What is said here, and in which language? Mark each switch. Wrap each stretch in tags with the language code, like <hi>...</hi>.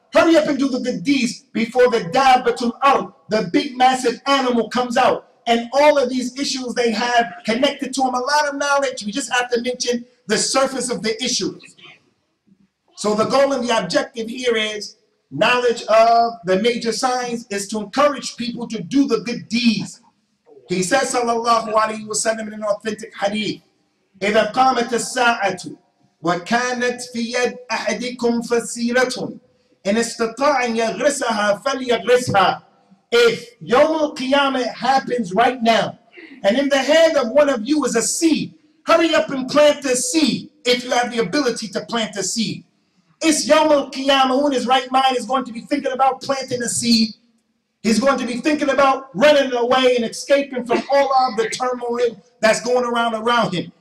<en>Hurry up and do the good deeds before the dabbatul ard, the big massive animal, comes out. And all of these issues they have connected to them, a lot of knowledge. We just have to mention the surface of the issues. So the goal and the objective here is knowledge of the major signs is to encourage people to do the good deeds. He says, sallallahu alayhi wa sallam, in an authentic hadith,</en> <ar>إِذَا قَامَتِ السَّاعَةُ وَكَانَتْ فِي يَدْ أَحَدِكُمْ فَسِيلَةٌ إِنْ اسْتَطَاعَ أَنْ يَغْرِسَهَا فَلْيَغْرِسْهَا.</ar> <en>If Yawm al-Qiyamah happens right now, and in the hand of one of you is a seed, hurry up and plant the seed if you have the ability to plant a seed. It's Yawm al-Qiyamah. Who in his right mind is going to be thinking about planting a seed? He's going to be thinking about running away and escaping from all of the turmoil that's going around him.</en>